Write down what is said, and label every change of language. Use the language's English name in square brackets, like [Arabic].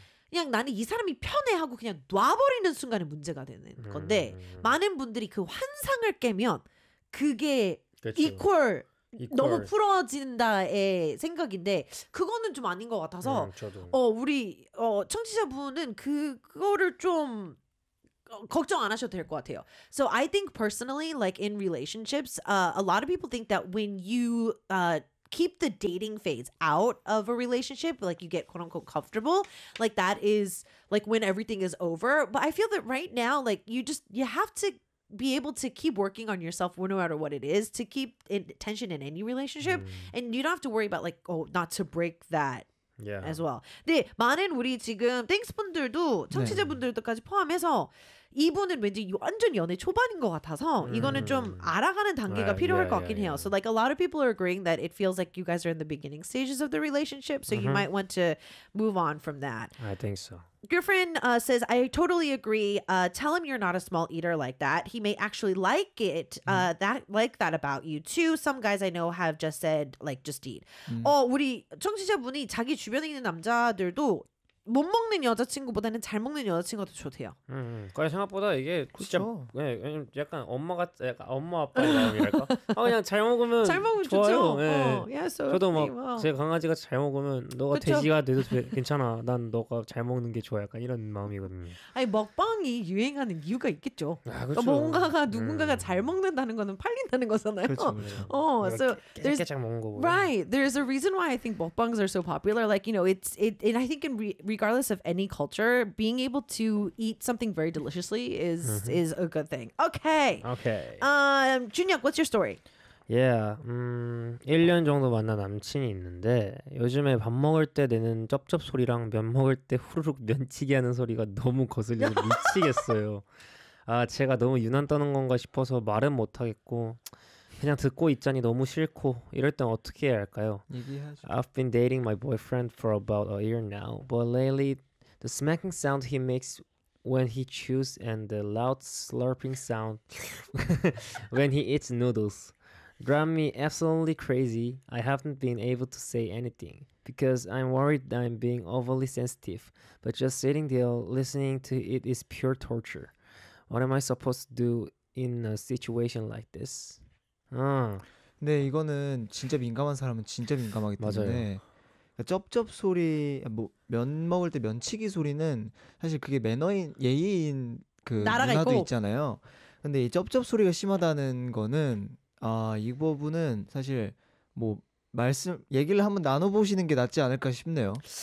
[Korean] 그냥 나는 이 사람이 편해 하고 그냥 놔버리는 순간에 문제가 되는 건데 많은 분들이 그 환상을 깨면 그게 이퀄 너무 풀어진다의 생각인데 그거는 좀 아닌 것 같아서 우리 청취자분은 그거를 좀 걱정 안 하셔도 될 것 같아요. [English] So I think personally, like in relationships, a lot of people think that when you keep the dating phase out of a relationship, like you get quote unquote comfortable, like that is like when everything is over. But I feel that right now, like you have to be able to keep working on yourself no matter what it is to keep tension in any relationship. And you don't have to worry about like, not to break that. Yeah. As well. [Korean] 네, 많은 우리 지금 땡스 분들도 청취자 분들도까지 포함해서 이분은 왠지 완전 연애 초반인 것 같아서 이거는 좀 알아가는 단계가 필요할 것 같긴 해요. [English] So like a lot of people are agreeing that it feels like you guys are in the beginning stages of the relationship, so you might want to move on from that. I think so. Griffin says, I totally agree. Tell him you're not a small eater like that. He may actually like it, like that about you too. Some guys I know have just said, like, just eat. [Korean] 우리 청취자분이 자기 주변에 있는 남자들도 못 먹는 여자친구보다는 잘 먹는 여자친구가 더 좋대요. 그러니까 생각보다 이게 진짜 약간 엄마가 약간 엄마 아빠의 마음이랄까? 그냥 잘 먹으면 잘 먹으면 좋아요. 좋죠. 네. [English] Yeah, so [Korean] 저도 막 제 강아지가 잘 먹으면 너가 돼지가 돼도 괜찮아. 난 너가 잘 먹는 게 좋아. 약간 이런 마음이거든요. 아니 먹방 빵이 유행하는 이유가 있겠죠. 아, 그렇죠. 뭔가가 누군가가 잘 먹는다는 거는 팔린다는 거잖아요. 그렇죠, 그렇죠. 깨끗하게 먹은 거 보면. [English] Right, there's a reason why I think mukbangs are so popular. Like, you know, and I think regardless of any culture, being able to eat something very deliciously is a good thing. Okay. Okay. Junhyuk, what's your story? Yeah. [Korean] 1년 정도 만난 남친이 있는데 요즘에 밥 먹을 때 내는 쩝쩝 소리랑 면 먹을 때 후루룩 면치기 하는 소리가 너무 거슬려서 미치겠어요. 아, 제가 너무 유난 떠는 건가 싶어서 말은 못 하겠고 그냥 듣고 있자니 너무 싫고 이럴 땐 어떻게 해야 할까요? 얘기하죠. [English] I've been dating my boyfriend for about a year now. But lately the smacking sound he makes when he chews and the loud slurping sound when he eats noodles drive me absolutely crazy. I haven't been able to say anything because I'm worried that I'm being overly sensitive, but just sitting there listening to it is pure torture. What am I supposed to do in a situation like this? [Korean] 네, 이거는 진짜 민감한 사람은 진짜 민감하기 때문에 맞아요. 쩝쩝 소리, 뭐 면 먹을 때 면치기 소리는 사실 그게 매너인 예의인 그 문화도 있고. 있잖아요. 근데 이 쩝쩝 소리가 심하다는 거는 아, 이 부분은 사실 뭐 말씀 얘기를 한번 나눠 보시는 게 낫지 않을까 싶네요.